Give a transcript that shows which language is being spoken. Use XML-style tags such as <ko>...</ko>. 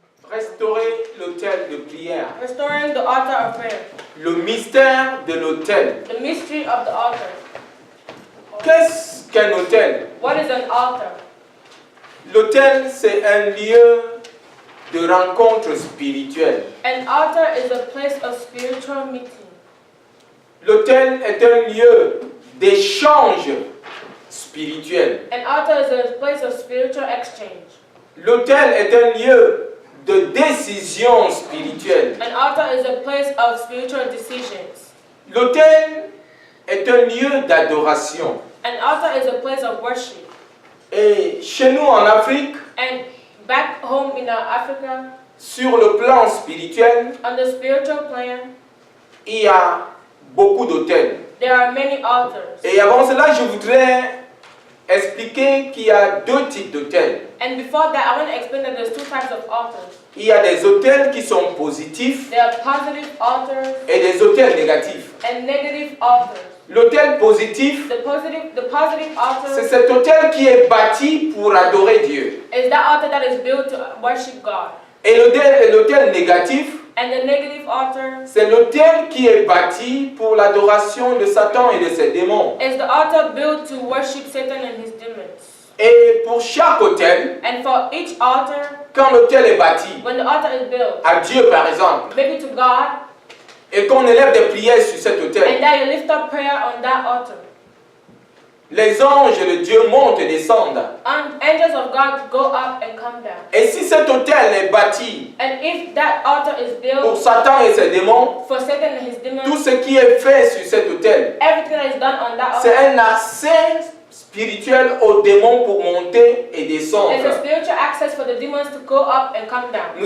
<fr>Restaurer l'autel de prière.</fr> <en>Restoring the altar of prayer.</en> <fr>Le mystère de l'autel.</fr> <en>The mystery of the altar.</en> <fr>Qu'est-ce qu'un autel?</fr> <en>What is an altar?</en> <fr>L'autel, c'est un lieu de rencontre spirituelle.</fr> <en>An altar is a place of spiritual meeting.</en> <fr>L'autel est un lieu d'échange spirituel.</fr> <en>An altar is a place of spiritual exchange.</en> <fr>L'autel est un lieu de décision spirituelle.</fr> <en>An altar is a place of spiritual decisions.</en> <fr>L'autel est un lieu d'adoration.</fr> <en>An altar is a place of worship.</en> <fr>Et chez nous en Afrique,</fr> <en>And back home in Africa,</en> <fr>sur le plan spirituel,</fr> <en>on the spiritual plan,</en> <fr>il y a beaucoup d'autels.</fr> <en>there are many altars.</en> <fr>Et avant cela, je voudrais expliquer qu'il y a 2 types d'autels.</fr> <en>And before that, I want to explain that there's 2 types of altars.</en> <fr>Il y a des autels qui sont positifs</fr> <en>There are positive altars</en> <fr>et des autels négatifs.</fr> <en>and negative altars.</en> <fr>L'autel positif,</fr> <en>The positive altar</en> <fr>c'est cet autel qui est bâti pour adorer Dieu.</fr> <en>is that altar that is built to worship God.</en> <fr>Et l'autel négatif,</fr> <en>And the negative altar</en> <fr>c'est l'autel qui est bâti pour l'adoration de Satan et de ses démons.</fr> <en>is the altar built to worship Satan and his demons.</en> <fr>Et pour chaque autel,</fr> <en>And for each altar,</en> <fr>quand l'autel est bâti,</fr> <en>when the altar is built,</en> <fr>à Dieu par exemple,</fr> <en>maybe to God,</en> <fr>et qu'on élève des prières sur cet autel,</fr> <en>and that you lift up prayer on that altar,</en> <fr>les anges de Dieu montent et descendent.</fr> <en>and angels of God go up and come down.</en> <fr>Et si cet autel est bâti</fr> <en>And if that altar is</en> <fr>pour</fr> <en>built</en> <fr>Satan et ses démons,</fr> <en>for Satan and his demons,</en> <fr>tout ce qui est fait sur cet autel,</fr> <en>everything that is done on that</en> <fr>c'est</fr> <en>altar</en> <fr>un accès spirituel aux démons pour monter et descendre.</fr> <en>is a spiritual access for the demons to go up and come down.</en>